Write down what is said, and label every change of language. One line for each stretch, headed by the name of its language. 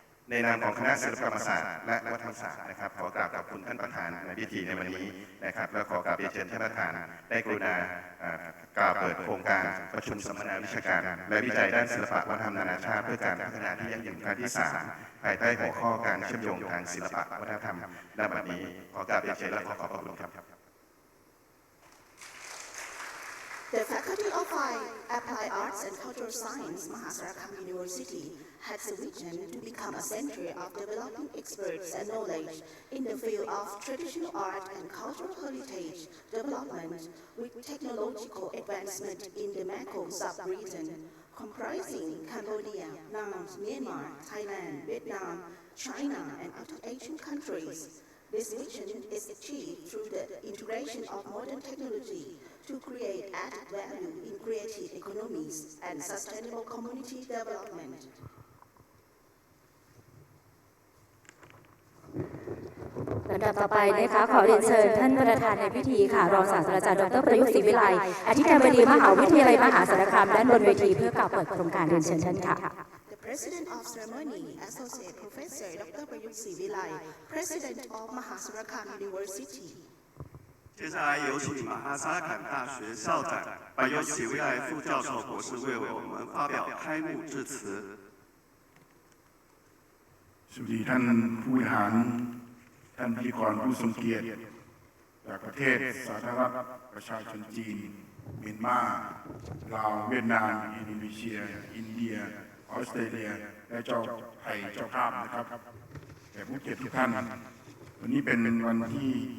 Thai: ในนามของคณะศิลปกรรมศาสตร์และวัฒนศาสตร์นะครับขอกราบขอบคุณท่านประธานในพิธีในวันนี้นะครับและขอกราบเรียนเชิญท่านประธานได้กรุณากล่าวเปิดโครงการประชุมสัมมนาวิชาการและวิจัยด้านศิลปวัฒนธรรมนานาชาติเพื่อการพัฒนาที่ยั่งยืนครั้งที่3ภายใต้หัวข้อการเชื่อมโยงทางศิลปวัฒนธรรมณบัดนี้ขอกราบเรียนเชิญและขอขอบพระคุณครับ
English: The Faculty of Applied Arts and Cultural Science, Mahasarakam University, has a vision to become a center of developing experts and knowledge in the field of traditional art and cultural heritage development with technological advancement in the Mekong sub-region, comprising Cambodia, Laos, Myanmar, Thailand, Vietnam, China, and other Asian countries. This vision is achieved through the integration of modern technology to create added value in creative economies and sustainable community development.
Thai: ลำดับต่อไปนะคะขอเรียนเชิญท่านประธานในพิธีค่ะรองศาสตราจารย์ดร. ประยุทธ์ศรีวิไลอธิการบดีมหาวิทยาลัยมหาสารคามด้านบนเวทีเพื่อกล่าวเปิดโครงการเรียนเชิญท่านค่ะ
English: The President of Ceremony, Associate Professor Dr. Prayut Sivilai, President of Mahasarakam University.
Chinese: 接下来有请马哈萨坎大学校长白优喜维莱副教授博士为我们发表开幕致辞。
Thai: สวัสดีท่านผู้บริหารท่านพิธีกรผู้ทรงเกียรติจากประเทศสาธารณรัฐประชาชนจีนเมียนมาลาวเวียดนามอินโดนีเซียอินเดียออสเตรเลียและเจ้าไทยเจ้าภาพนะครับแต่ผู้เกียรติทุกท่านวันนี้เป็นวันที่